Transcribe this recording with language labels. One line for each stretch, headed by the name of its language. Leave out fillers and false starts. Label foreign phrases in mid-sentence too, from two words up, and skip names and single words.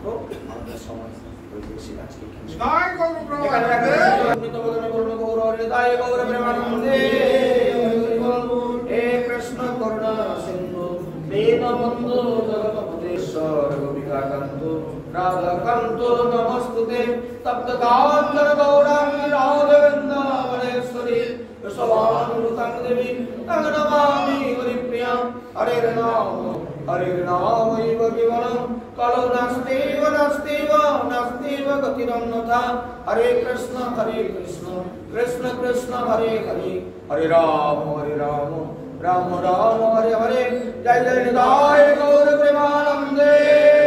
Bangla: আমাদের সময়
Sanskrit: কৃষ্ণ করুণা সিন্ধু দীনবন্ধু জগৎপতেশ্বর গোপিকাকান্ত রাধাকান্ত নমস্তুতে তপ্ত কাঞ্চন গৌরাঙ্গী রাধে বৃন্দাবনেশ্বরী स्वानुरुतं देवी तं नमामि हरिप्रिया हरे नाम एव केवलं कालो नास्तेव नास्तेव नास्तेव गतिरन्यथा हरे कृष्ण कृष्ण कृष्ण हरे हरे हरे राम राम राम हरे हरे जय जय निताय गौर प्रेमानंदे।